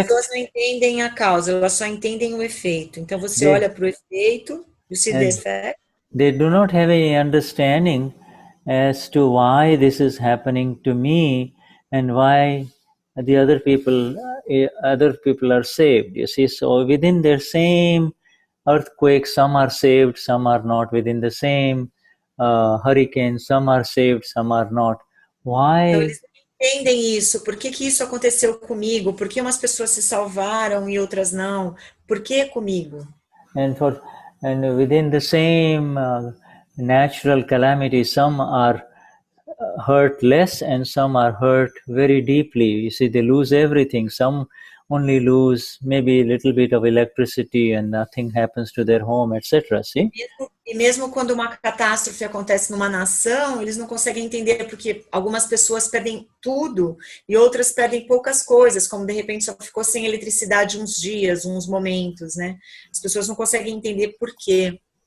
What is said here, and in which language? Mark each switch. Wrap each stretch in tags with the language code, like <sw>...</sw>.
<pt>As pessoas não entendem a causa, elas só entendem o efeito. Então você olha para o efeito,</pt> <en>you see the effect. They do not have any understanding as to why this is happening to me and why the other people are saved. You see, so within their same earthquake, some are saved, some are not. Within the same hurricane, some are saved, some are not. Why?</en> <pt>Então, eles não entendem isso. Por que isso aconteceu comigo? Por que umas pessoas se salvaram e outras não? Por que comigo?</pt> <en>And within the same natural calamity, some are hurt less and some are hurt very deeply. You see, they lose everything. Some only lose maybe a little bit of electricity and nothing happens to their home, etc. See?</en> <pt>E mesmo quando uma catástrofe acontece numa nação, eles não conseguem entender porque algumas pessoas perdem tudo e outras perdem poucas coisas, como de repente só ficou sem eletricidade uns dias, uns momentos, né? As pessoas não conseguem entender por quê.</pt>